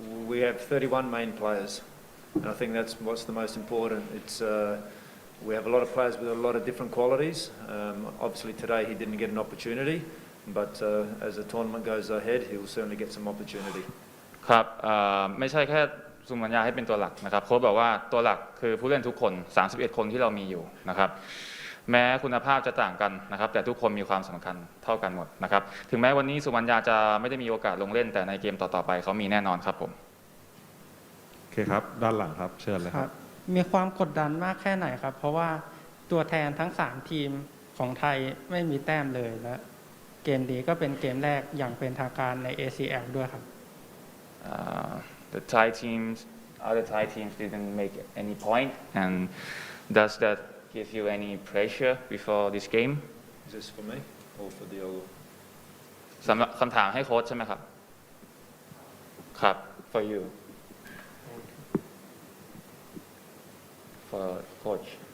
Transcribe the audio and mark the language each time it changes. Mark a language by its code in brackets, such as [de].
[en] We have 31 main players, and I think that's what's the most important. It's we have a lot of players with a lot of different qualities. Obviously today he didn't get an opportunity, but as the tournament goes ahead, he will certainly get some opportunity. [th] ครับไม่ใช่แค่สุมัญญาให้เป็นตัวหลักนะครับโค้ชบอกว่าตัวหลักคือผู้เล่นทุกคน31คนที่เรามีอยู่นะครับแม้คุณภาพจะต่างกันนะครับแต่ทุกคนมีความสำคัญเท่ากันหมดนะครับถึงแม้วันนี้สุมัญญาจะไม่ได้มีโอกาสลงเล่นแต่ในเกมต่อๆไปเขามีแน่นอนครับผม โอเคครับด้านหลังครับเชิญเลยครับ มีความกดดันมากแค่ไหนครับเพราะว่าตัวแทนทั้ง3ทีมของไทยไม่มีแต้มเลยและเกมนี้ก็เป็นเกมแรกอย่างเป็นทางการใน ACL ด้วยครับ [en] The Thai teams other Thai teams didn't make any point and does that give you any pressure before this game Is this for me or for Diogo? [th] สำหรับคำถามให้โค้ชใช่ไหมครับครับ [en] for you for coach